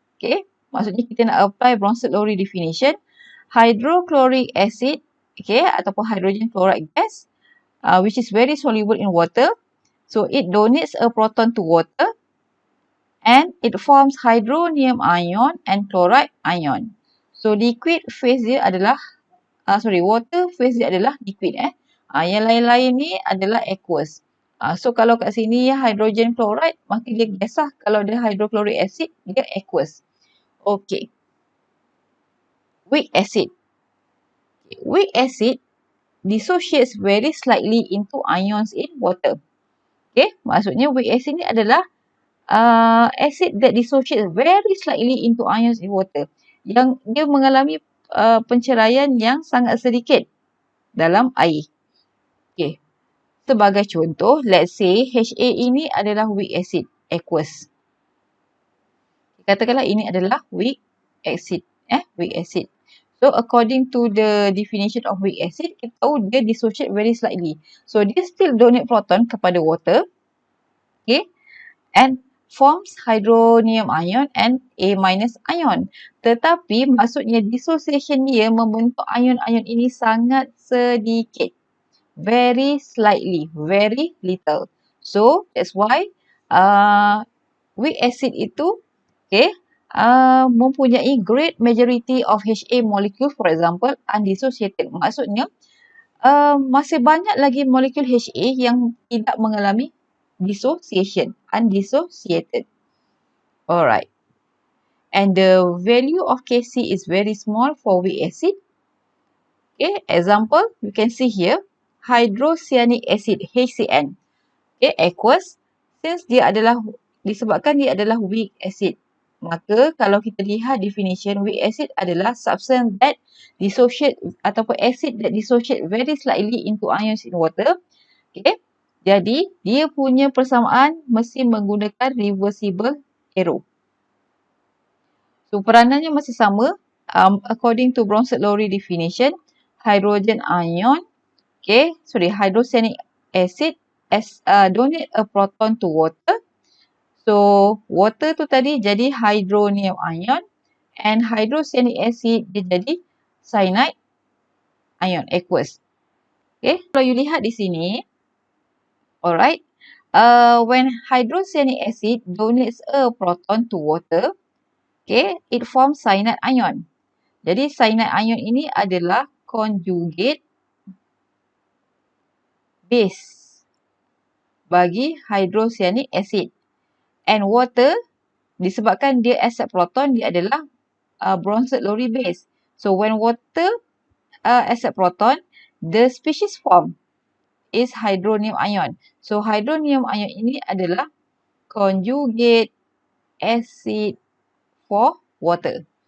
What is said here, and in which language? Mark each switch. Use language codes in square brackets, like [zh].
[ms] Okay, maksudnya kita nak apply BRØNSTED-LOWRY definition. [en] Hydrochloric acid, okay, ataupun hydrogen chloride gas, which is very soluble in water. So, it donates a proton to water and it forms hydronium ion and chloride ion. [ms] So, liquid phase dia adalah, water phase dia adalah liquid. Yang lain-lain ni adalah aqueous. So kalau kat sini hydrogen fluoride, maka dia gas lah. Kalau dia hydrochloric acid, dia aqueous. Okay. Weak acid. [en] Weak acid dissociates very slightly into ions in water. Okay, [ms] maksudnya weak acid ni adalah [en] acid that dissociates very slightly into ions in water. [ms] Yang dia mengalami penceraian yang sangat sedikit dalam air. Okay. Sebagai contoh, [en] let's say HA ini adalah weak acid, aqueous. [ms] Katakanlah ini adalah weak acid. [en] Weak acid. So, according to the definition of weak acid, [ms] kita tahu dia [en] dissociate very slightly. So, dia still donate proton kepada water. Okay. And forms hydronium ion and A- ion. [ms] Tetapi, maksudnya dissociation dia membentuk ion-ion ini sangat sedikit. [en] Very slightly, very little. So, that's why weak acid [ms] itu mempunyai [en] great majority of HA molecule, for example, undissociated. [ms] Maksudnya, masih banyak lagi molekul HA yang tidak mengalami dissociation, undissociated. Alright. [en] And the value of Kc is very small for weak acid. Okay, example, you can see here. Hydrocyanic acid, HCN. Okay, aqueous. [ms] Since disebabkan dia adalah weak acid. Maka kalau kita lihat [en] definition, weak acid adalah substance that dissociate ataupun acid that dissociate very slightly into ions in water. Okay. [ms] Jadi, dia punya persamaan mesti menggunakan reversible arrow. So, peranannya masih sama. [en] According to BRØNSTED-LOWRY definition, hydrogen ion, hydrocyanic acid donate a proton to water. So, water [ms] tu tadi jadi [en] hydronium ion and hydrocyanic acid dia jadi cyanide ion, aqueous. Okay, [ms] kalau you lihat di sini, [en] alright, when hydrocyanic acid donates a proton to water, it forms cyanide ion. [ms] Jadi, cyanide ion ini adalah conjugate base bagi hydrocyanic acid. [en] And water, disebabkan dia accept proton, dia adalah BRØNSTED-LOWRY base. So, when water accept proton, the species form is hydronium ion. So, hydronium ion ini adalah conjugate acid for water.